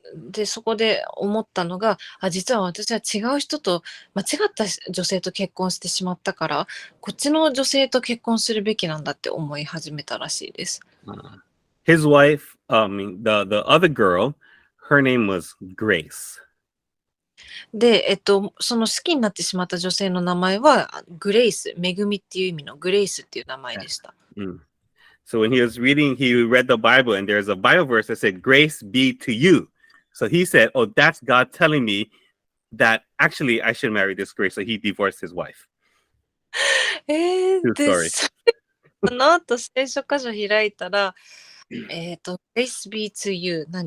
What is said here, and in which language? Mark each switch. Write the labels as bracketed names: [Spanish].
[Japanese] で、そこで思ったのが、実は私は違う人と、間違った女性と結婚してしまったから、こっちの女性と結婚するべきなんだって思い始めたらしいです。 [English] His wife, the other girl, her name was Grace. [Japanese] で、その好きになってしまった女性の名前は、グレイス、恵みっていう意味のグレイスっていう名前でした。 [English] So when he was reading, he read the Bible, and there's a Bible verse that said, "Grace be to you." So he said, "Oh, that's God telling me that actually I should marry this Grace." So he divorced his wife. True [Japanese] で、 [English] story. [Japanese] その後聖書箇所開いたら、 [English] Grace be to you。